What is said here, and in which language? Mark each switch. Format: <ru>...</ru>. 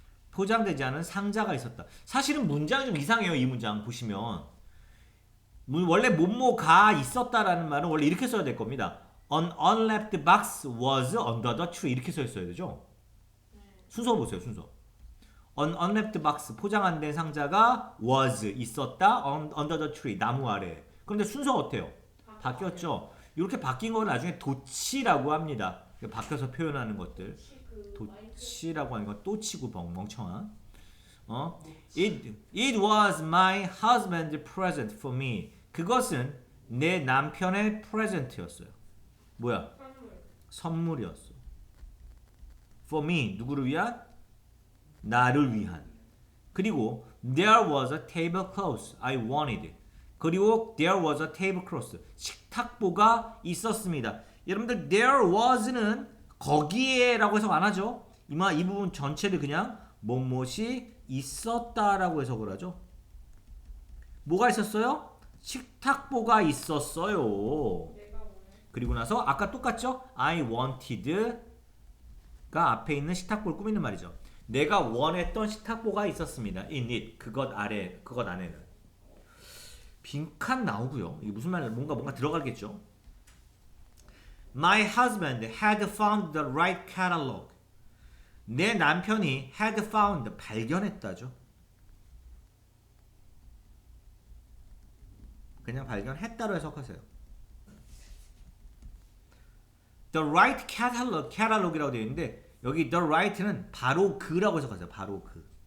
<ko>포장되지 않은 상자가 있었다. 사실은 문장이 좀 이상해요. 이 문장 보시면 원래 뭐뭐가 있었다라는 말은 원래 이렇게 써야 될 겁니다.</ko> <en>An unwrapped box was under the tree</en> <ko>이렇게 써 있어야 되죠. 순서 보세요. 순서.</ko> <en>An unwrapped box</en> <ko>포장 안 된 상자가 was 있었다</ko> <en>under the tree</en> <ko>나무 아래. 그런데 순서 어때요? 바뀌었죠. 이렇게 바뀐 건 나중에 도치라고 합니다. 바뀌어서 표현하는 것들. 도치라고 하는 건 또 치고 멍청한.</ko> <en>It was my husband's present for me.</en> <ko>그것은 내 남편의 프레젠트였어요. 뭐야? 선물이었어.</ko> <en>For me</en> <ko>누구를 위한? 나를 위한. 그리고</ko> <en>there was a tablecloth I wanted.</en> <ko>그리고</ko> <en>there was a tablecloth</en> <ko>식탁보가 있었습니다. 여러분들 there was는 거기에라고 해석 안 하죠. 이 부분 전체를 그냥 뭐뭇이 있었다라고 해석을 하죠. 뭐가 있었어요? 식탁보가 있었어요. 그리고 나서 아까 똑같죠?</ko> <en>I wanted</en> <ko>가 앞에 있는 식탁보를 꾸미는 말이죠. 내가 원했던 식탁보가 있었습니다.</ko> <en>In it</en> <ko>그것 안에는 빈칸 나오고요. 이게 무슨 말이야? 뭔가 들어가겠죠.</ko> <en>My husband had found the right catalog.</en> <ko>내 남편이</ko> <en>had found</en> <ko>발견했다죠. 그냥 발견했다로 해석하세요.</ko> <en>The right catalog</en> <ko>이라고 되어 있는데 여기 the right는 바로 그라고 해석하세요. 바로 그.</ko>